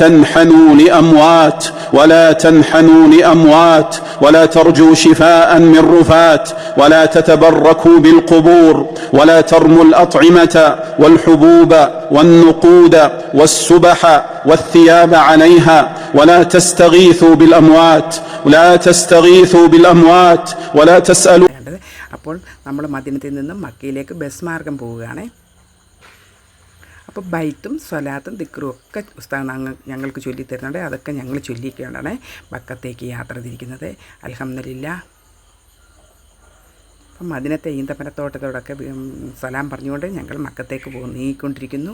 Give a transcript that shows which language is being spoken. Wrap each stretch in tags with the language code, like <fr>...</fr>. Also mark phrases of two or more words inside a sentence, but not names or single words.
<ar>تنحنوا لأموات ولا ترجوا شفاء من رفات ولا تتبركوا بالقبور ولا ترموا الأطعمة والحبوب والنقود والسبح والثياب عليها ولا تستغيثوا بالأموات ولا تسألوا.</ar> <ml>അപ്പോൾ നമ്മൾ മദീനത്തിൽ നിന്നും മക്കയിലേക്ക് ബസ് മാർഗം പോവുകയാണ്. അപ്പോൾ ബൈത്തും സ്വലാത്തും ദിക്റും ഒക്കെ ഉസ്താദ് ഞങ്ങൾക്ക് ചൊല്ലിത്തരുന്നുണ്ട്. അതൊക്കെ ഞങ്ങൾ ചൊല്ലിക്കൊണ്ടാണ് മക്കത്തേക്ക് യാത്ര തിരിക്കുന്നത്. അൽഹംദുലില്ലാഹ്. അപ്പം മദീനത്തെ ഈന്തപ്പനത്തോട്ടത്തോടൊക്കെ സലാം പറഞ്ഞുകൊണ്ട് ഞങ്ങൾ മക്കത്തേക്ക് നീങ്ങിക്കൊണ്ടിരിക്കുന്നു.</ml>